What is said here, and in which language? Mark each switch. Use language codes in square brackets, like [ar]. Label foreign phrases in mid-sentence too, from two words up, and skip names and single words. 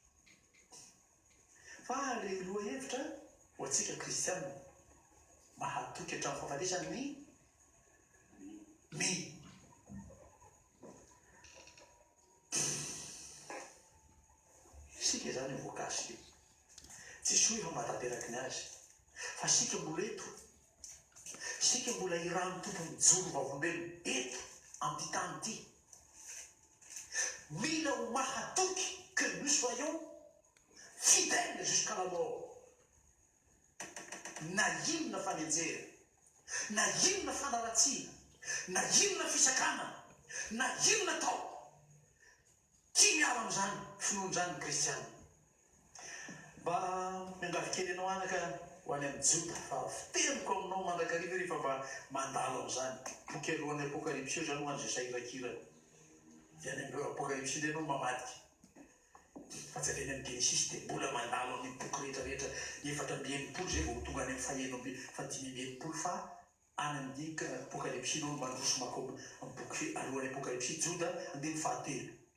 [mg] fa le loha hevitra ho antsika kristianina mahatoky hatramin'ny fahafatesany sika zany voakasy Jesoa efa mahatanteraky ny azy fa sika mbola eto sika mbola irano tompo mijoro vavolombelona eto amin'ity tany ity mila ho mahatoky [fr] que nous soyons fidèles jusqu'à la mort [mg] na inona fanenjera na inona fanaratsiana na inona fisakana na inona tao tia miala amin'izany finoan'izany ny kristiana mba miangavikely ianao anaka ho any amin'ny Jota fa fiteniko aminao mandrakariva rehefa mba mandalo amin'izany boky alohan'ny apokalypsy zany ho an'izay sahirakirana dia any amin'ny apokalypsy dia ianao mamadika fa tsy avy any amin'ny Genesis dia mbola mandalo amin'ny boky rehetrarehetra efatra amby enimpolo zay vao tonga any amin'ny faheno fa dimy amby enimpolo fa any amin'ny apokalypsy no mandroso mako amin'ny boky alohan'ny apokalypsy Jota andiny fahatelo